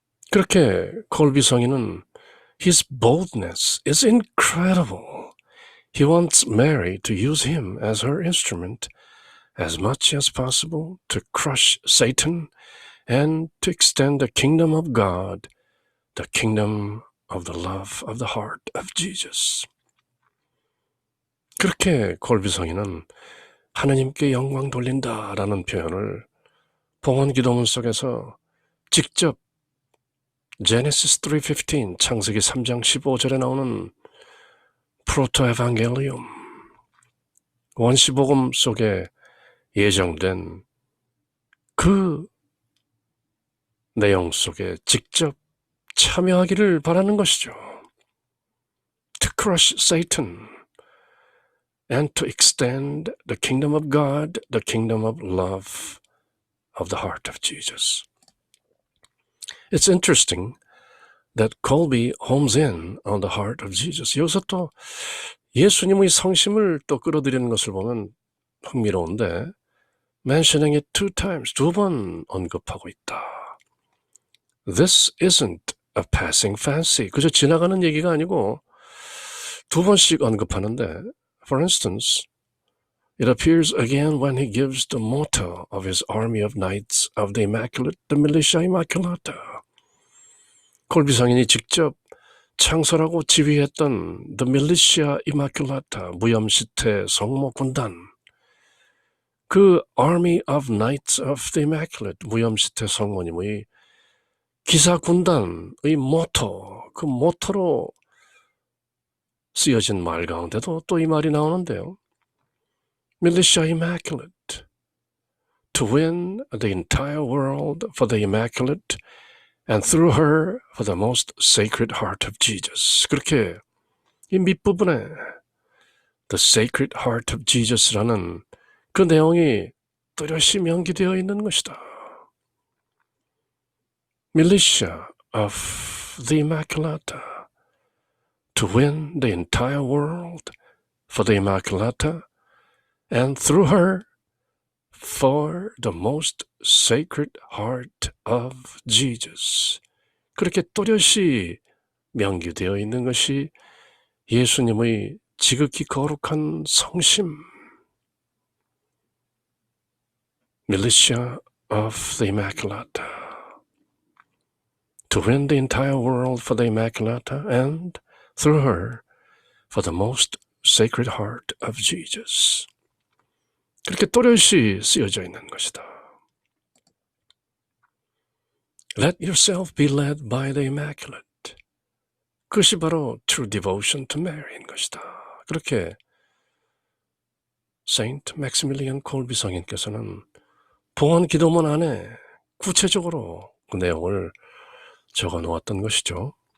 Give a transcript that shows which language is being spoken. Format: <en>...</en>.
<ko>그렇게 콜비 성인은</ko> <en>his boldness is incredible. He wants Mary to use him as her instrument as much as possible to crush Satan and to extend the kingdom of God, the kingdom of the love of the heart of Jesus.</en> <ko>그렇게 콜비 성인은 하나님께 영광 돌린다라는 표현을 봉헌 기도문 속에서 직접 Genesis 3:15, 창세기 3장 15절에 나오는 프로토 에반겔리움, 원시복음 속에 예정된 그 내용 속에 직접 참여하기를 바라는 것이죠.</ko> <en>To crush Satan and to extend the kingdom of God, the kingdom of love of the heart of Jesus. It's interesting that Colby homes in on the heart of Jesus.</en> <ko>여기서 또 예수님의 성심을 또 끌어들이는 것을 보면 흥미로운데</ko> <en>mentioning it 2 times,</en> <ko>2번 언급하고 있다.</ko> <en>This isn't a passing fancy.</en> <ko>그저 지나가는 얘기가 아니고 2번씩 언급하는데</ko> <en>For instance, it appears again when he gives the motto of his army of knights of the Immaculate, the Militia Immaculata.</en> <ko>콜비 성인이 직접 창설하고 지휘했던 The Militia Immaculata, 무염시태 성모 군단, 그 Army of Knights of the Immaculate, 무염시태 성모님의 기사 군단의 모토, 그 모토로 쓰여진 말 가운데도 또 이 말이 나오는데요.</ko> <en>Militia Immaculate, to win the entire world for the Immaculate and through her for the most sacred heart of Jesus.</en> <ko>그렇게 이 밑부분에 The Sacred Heart of Jesus라는 그 내용이 뚜렷이 명기되어 있는 것이다.</ko> <en>Militia of the Immaculata, to win the entire world for the Immaculata and through her for the most sacred heart of Jesus.</en> <ko>그렇게 또렷이 명기되어 있는 것이 예수님의 지극히 거룩한 성심,</ko> <en>Militia of the Immaculata, to win the entire world for the Immaculata and through her for the most sacred heart of Jesus.</en> <ko>그렇게 또렷이 쓰여져 있는 것이다.</ko> <en>Let yourself be led by the Immaculate.</en> <ko>그것이 바로</ko> <en>true devotion to Mary인 것이다.</en> <ko>그렇게 Saint Maximilian Kolbe 성인께서는 봉헌 기도문 안에 구체적으로 그 내용을 적어 놓았던 것이죠.</ko>